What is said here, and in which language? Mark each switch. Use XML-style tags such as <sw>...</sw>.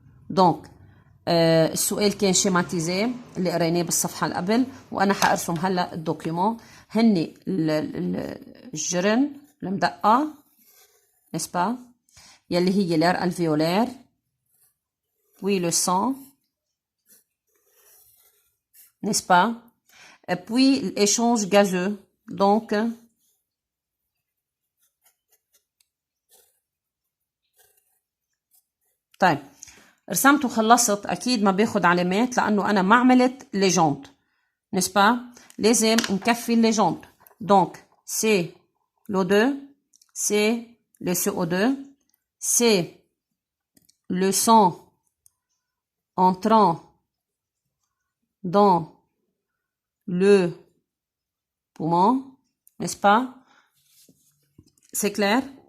<ar>donc السؤال كان شيماتيزي اللي قريناه بالصفحة اللي قبل وأنا حأرسم هلأ الدوكيومون. هني الجرن المدقة, n'est-ce pas? يلي هي</ar> <fr>l'air alvéolaire puis le sang, n'est-ce pas? Et puis l'échange gazeux.</fr> <ar>donc طيب رسمت وخلصت. أكيد ما باخد علامات لأنه أنا ما عملت ليجند, n'est-ce pas? لازم نكفي الليجند.</ar> <fr>donc c'est l'O2, c'est le CO2, c'est le sang entrant dans le poumon, n'est-ce pas? C'est clair?</fr>